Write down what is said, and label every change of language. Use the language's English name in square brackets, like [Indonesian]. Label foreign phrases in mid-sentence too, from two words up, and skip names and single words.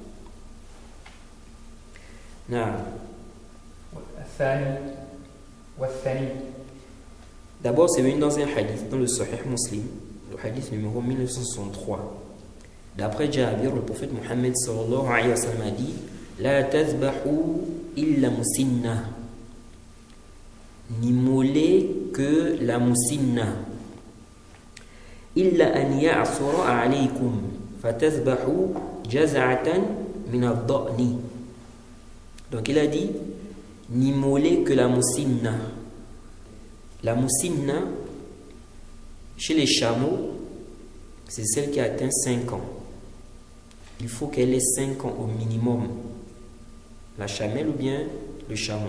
[French] D'abord, c'est venu dans un hadith, dans le Sahih Muslim, le hadith numéro 1963. D'après Jabir, le prophète Mohammed [Arabic] صلى الله عليه وسلم [French] a dit [Arabic] لا تذبحوا إلا مسنة. [French] N'immolez que la musinna. [Arabic] إلا أن يعسر عليكم. فتذبحوا جذعة من الضأن. [French] Donc il a dit n'immolez que la musinna. La musinna, chez les chameaux, c'est celle qui a atteint 5 ans. Il faut qu'elle ait 5 ans au minimum. La chamelle ou bien le chameau.